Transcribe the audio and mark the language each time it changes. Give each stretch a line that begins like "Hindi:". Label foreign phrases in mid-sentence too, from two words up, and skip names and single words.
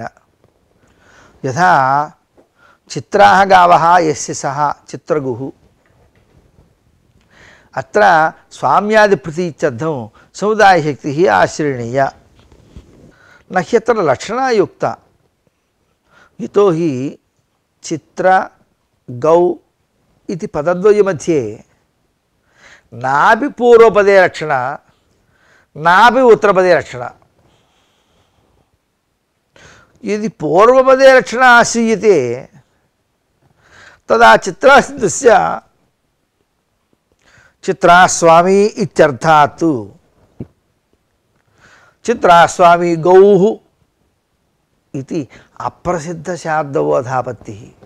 Sanskrit: యథా చిత్రాः గావः యస్య సహ చిత్రగుః అత్ర స్వామ్యాదిప్రతీత్యర్థం సముదాయశక్తి ఆశ్రయణీయ నహ్యత్ర లక్షణాయుక్త. యతో హి చిత్ర గౌ ఇది పదద్వయ మధ్యే నాపి పూర్వపదే లక్షణ నాపి ఉత్తరపదే లక్షణ. यदि पूर्वपदे लक्षण आश्रीयते तदा चित्रासिद्धस्य चित्रास्वामी इत्यर्थात् चित्रास्वामी गौः इति अप्रसिद्धशाब्दबोधापत्तिः.